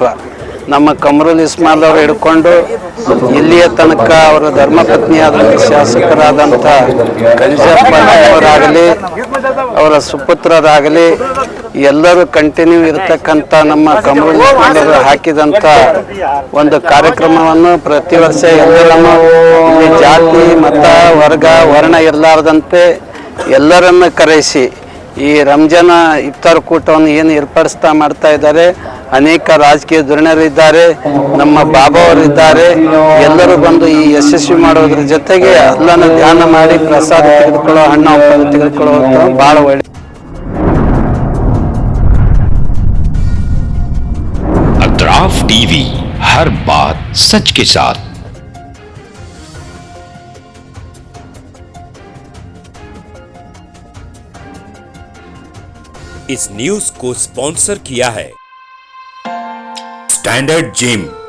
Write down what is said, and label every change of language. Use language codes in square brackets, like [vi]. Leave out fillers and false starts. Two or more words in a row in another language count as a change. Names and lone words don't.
[kn] ನಮ್ಮ ಕಮರುಲ್ ಇಸ್ಮಾಲ್ ಅವರು ಹಿಡ್ಕೊಂಡು ಇಲ್ಲಿಯ ತನಕ ಅವರ ಧರ್ಮಪತ್ನಿಯಾದಂಥ ಶಾಸಕರಾದಂಥ ಕಂಜಪ್ಪ ಅವರಾಗಲಿ, ಅವರ ಸುಪುತ್ರರಾಗಲಿ ಎಲ್ಲರೂ ಕಂಟಿನ್ಯೂ ಇರತಕ್ಕಂಥ ನಮ್ಮ ಕಮರುಲ್ ಇಸ್ಮಾಲ್ ಅವರು ಹಾಕಿದಂಥ ಒಂದು ಕಾರ್ಯಕ್ರಮವನ್ನು ಪ್ರತಿ ವರ್ಷ ಎಲ್ಲರನ್ನು ಇಲ್ಲಿ ಜಾತಿ ಮತ ವರ್ಗ ವರ್ಣ ಇರಲಾರ್ದಂತೆ ಎಲ್ಲರನ್ನ ಕರೆಸಿ ಈ ರಂಜಾನ ಇಫ್ತಾರ್ ಕೂಟವನ್ನು ಏನು ಏರ್ಪಡಿಸ್ತಾ ಮಾಡ್ತಾ ಇದ್ದಾರೆ. ಅನೇಕ ರಾಜಕೀಯ ಧುರೀಣರಿದ್ದಾರೆ, ನಮ್ಮ ಬಾಬಾ ಅವರಿದ್ದಾರೆ. ಎಲ್ಲರೂ ಬಂದು ಈ ಯಶಸ್ವಿ ಮಾಡೋದ್ರ ಜೊತೆಗೆ ಅಲ್ಲನ ಧ್ಯಾನ ಮಾಡಿ ಪ್ರಸಾದ ತೆಗೆದುಕೊಳ್ಳೋ, ಹಣ್ಣು ಹಂಪಲು ತೆಗೆದುಕೊಳ್ಳುವಂಥ ಭಾಳ ಒಳ್ಳೆ. [hi] अतराफ टीवी, हर बात सच के साथ। इस न्यूज को स्पॉन्सर किया है स्टैंडर्ड जिम।